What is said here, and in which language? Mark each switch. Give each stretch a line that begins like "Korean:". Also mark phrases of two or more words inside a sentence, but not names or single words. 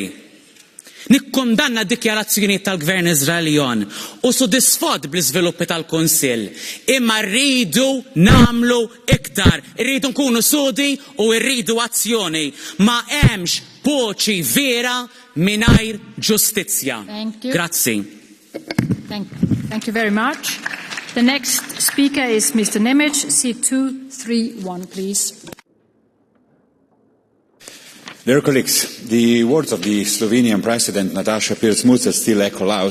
Maltese: Nikkondanna d-dikjarazzjonijiet tal-Gvern Iżraeljan u sodisfat bl-iżviluppi tal-Kunsill. Imma rridu nagħmlu iktar, rridu nkunu sodi u rridu azzjoni. Ma hemmx voċi vera mingħajr ġustizzja. Grazzi.
English: Thank you very much. The next speaker is Mr. Nemec, seat 231, please. Dear colleagues, the words of the Slovenian President Nataša Pirc-Musar still echo loud.